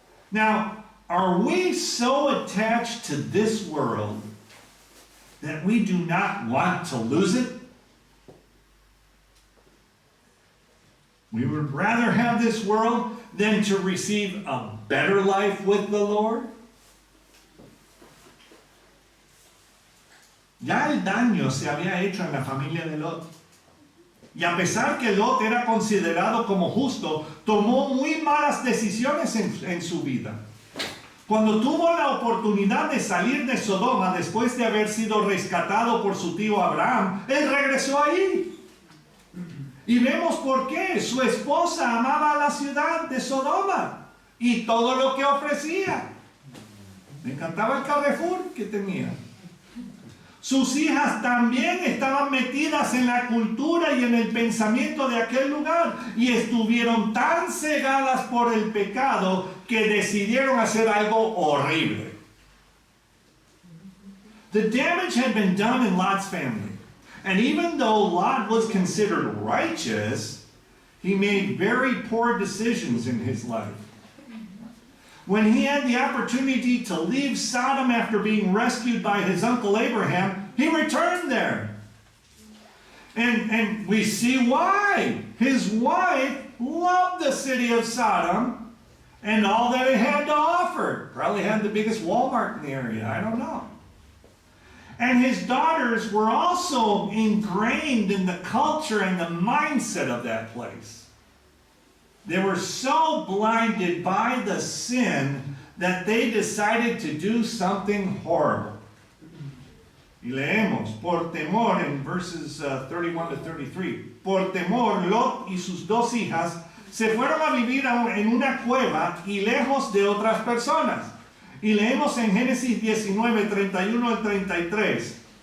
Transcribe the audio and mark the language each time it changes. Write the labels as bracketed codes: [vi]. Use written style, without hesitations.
[en] Now, are we so attached to this world that we do not want to lose it? We would rather have this world than to receive a better life with the Lord? [es] Ya el daño se había hecho en la familia de Lot. Y a pesar que Lot era considerado como justo, tomó muy malas decisiones en su vida. Cuando tuvo la oportunidad de salir de Sodoma después de haber sido rescatado por su tío Abraham, él regresó ahí. Y vemos por qué. Su esposa amaba la ciudad de Sodoma y todo lo que ofrecía. Le encantaba el Carrefour que tenía. Sus hijas también estaban metidas en la cultura y en el pensamiento de aquel lugar y estuvieron tan cegadas por el pecado que decidieron hacer algo horrible. [en] The damage had been done in Lot's family, and even though Lot was considered righteous, he made very poor decisions in his life. When he had the opportunity to leave Sodom after being rescued by his uncle Abraham, he returned there. And we see why. His wife loved the city of Sodom and all that it had to offer. Probably had the biggest Walmart in the area, I don't know. And his daughters were also ingrained in the culture and the mindset of that place. They were so blinded by the sin that they decided to do something horrible. [es] Y leemos, por temor, en [en] verses 31 to 33, [es] por temor, Lot y sus dos hijas se fueron a vivir en una cueva y lejos de otras personas. Y leemos en Génesis 19, 31 al 33.